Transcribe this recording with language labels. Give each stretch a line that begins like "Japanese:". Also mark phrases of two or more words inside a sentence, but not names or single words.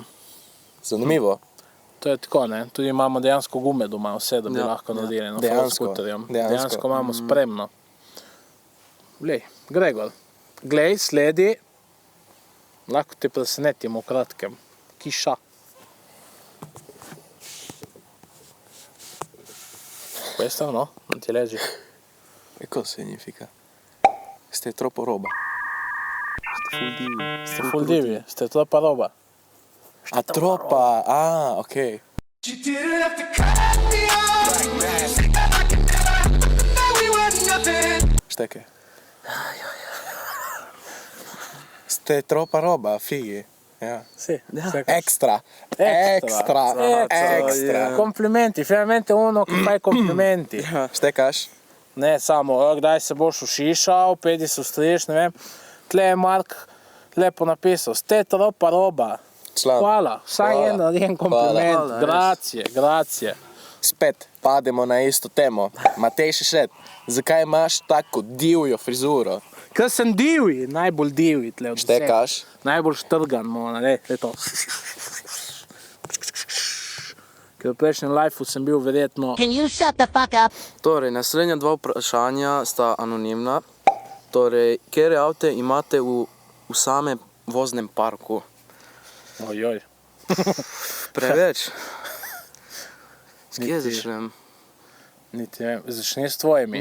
Slovenian: Zanimivo. To je tako, ne, tudi imamo dejansko gume doma, vse, da bi lahko naredili off-road skuterjem. Dejansko imamo spremno. Glej, Gregor, glej, sledi, lahko te presenetimo v kratkem. Kiša.
Italian: Questo no? Non ti leggi? E cosa significa? Ste troppo roba. Ste full divi, ste troppa roba. A troppa, ok. Šteke. Ste troppa roba, fighi. Ja. Sì, Extra. Komplimenti, finalmente uno che fa i komplimenti.
Slovenian: Štekaš? Ne samo, kdaj se boš ušišal, pedi se ustriš, ne vem. Tle je Mark lepo napisal,
Italian: ste troppa roba.
Slovenian: Član. Hvala, vsaj en kompliment. Hvala,
Italian: Grazie.
Slovenian: Spet pademo na isto temo. Matej Šešet, zakaj imaš tako divjo frizuro? Ker sem divji, najbolj divji tle od vseh. Štekaš? Najbolj štrgan, ne, to. Ker v prejšnjem lifeu sem bil verjetno...
English: Can you shut the fuck up?
Slovenian: Torej, naslednja 2 vprašanja sta anonimna. Torej, katere avte imate v samem voznem parku? Ojoj. Preveč. S kje začnem? Niti ne vem, začni s tvojimi.